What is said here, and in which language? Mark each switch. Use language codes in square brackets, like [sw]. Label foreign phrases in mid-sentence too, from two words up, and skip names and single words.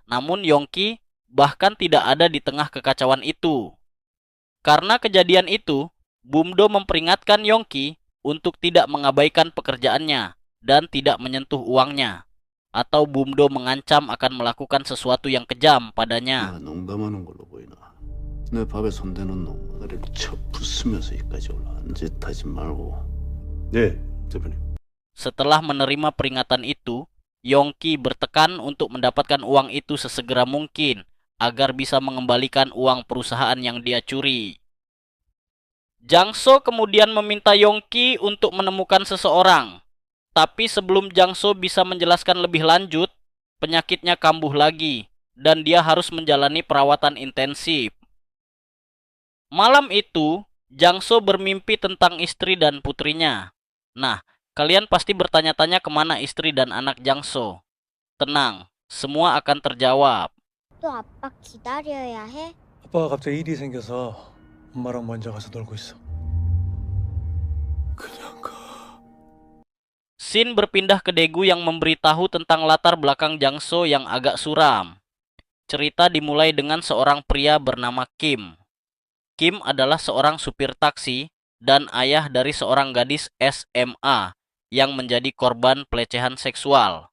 [id] Namun Yongki bahkan tidak ada di tengah kekacauan itu. Karena kejadian itu, Bumdo memperingatkan Yongki untuk tidak mengabaikan pekerjaannya dan tidak menyentuh uangnya, atau Bumdo mengancam akan melakukan sesuatu yang kejam padanya. [ko] 농담하는 걸로 보이나? 내 밥에 손대는 놈 다리를 쳐 부수면서 여기까지 올라간 짓 하지 말고. 네, 대표님. [id] Setelah menerima peringatan itu, Yongki bertekan untuk mendapatkan uang itu sesegera mungkin agar bisa mengembalikan uang perusahaan yang dia curi. Jangso kemudian meminta Yongki untuk menemukan seseorang. Tapi sebelum Jangso bisa menjelaskan lebih lanjut, penyakitnya kambuh lagi dan dia harus menjalani perawatan intensif. Malam itu, Jangso bermimpi tentang istri dan putrinya. Nah, kalian pasti bertanya-tanya kemana istri dan anak Jangso. Tenang, semua akan terjawab. [ko] 또 아빠 기다려야 해? 아빠가 갑자기 일이 생겨서 엄마랑 먼저 가서 놀고 있어. 그냥 가. [id] Shin berpindah ke Daegu yang memberitahu tentang latar belakang Jangso yang agak suram. Cerita dimulai dengan seorang pria bernama Kim. Kim adalah seorang supir taksi dan ayah dari seorang gadis SMA yang menjadi korban pelecehan seksual.